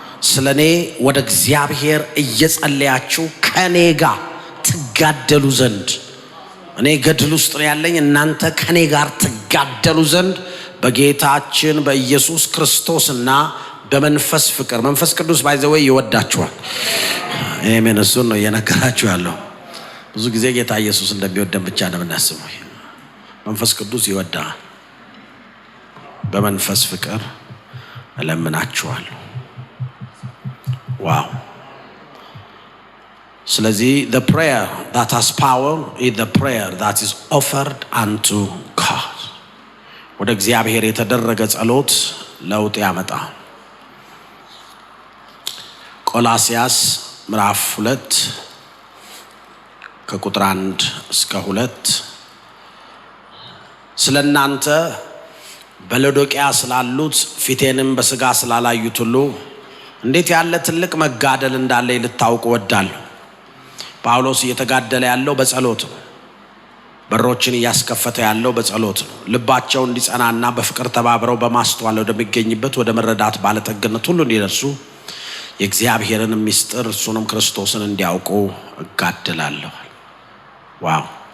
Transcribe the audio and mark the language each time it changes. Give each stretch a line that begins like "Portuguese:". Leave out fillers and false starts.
Amharic: ስለኔ ወደ እግዚአብሔር እየጸለያችሁ ከኔ ጋር ትጋደሉ ዘንድ፣ እኔ ገድል ውስጥ ነው ያለኝ፣ እናንተ ከኔ ጋር ትጋደሉ ዘንድ በጌታችን በኢየሱስ ክርስቶስና በመንፈስ ፍቅር። መንፈስ ቅዱስ ባይዘወይ ይወዳችኋል። አሜን። እሱን ነው እየነገራችሁ ያለው። ብዙ ጊዜ ጌታ ኢየሱስ እንደሚወደን ብቻ ነው የምናስበው። መንፈስ ቅዱስ ይወዳል። በመንፈስ ፍቅር እለምናችኋለሁ። ዋው! ስለዚህ
English: the prayer that has power is the prayer that is offered unto God.
Amharic: ወደ እግዚአብሔር የተደረገ ጸሎት ለውጥ ያመጣል። ቆላስያስ ምዕራፍ 2 ከቁጥር 1 እስከ 2 ስለናንተ በሎዶቅያ ስላሉት ፊቴንም በስጋ ስላላዩት ሁሉ እንዴት ያለ ትልቅ መጋደል እንዳለ ልታውቁ ወዳለሁ። ጳውሎስ እየተጋደለ ያለው በጸሎት ነው። በሮችን እያስከፈተ ያለው በጸሎት ነው። ልባቸው እንዲጸናና በፍቅር ተባብረው በማስተዋል ወደሚገኝበት ወደ መረዳት ባለጠግነት ሁሉ እንዲደርሱ የእግዚአብሔርን ምስጢር እርሱንም ክርስቶስን እንዲያውቁ እጋደላለሁ። ዋው!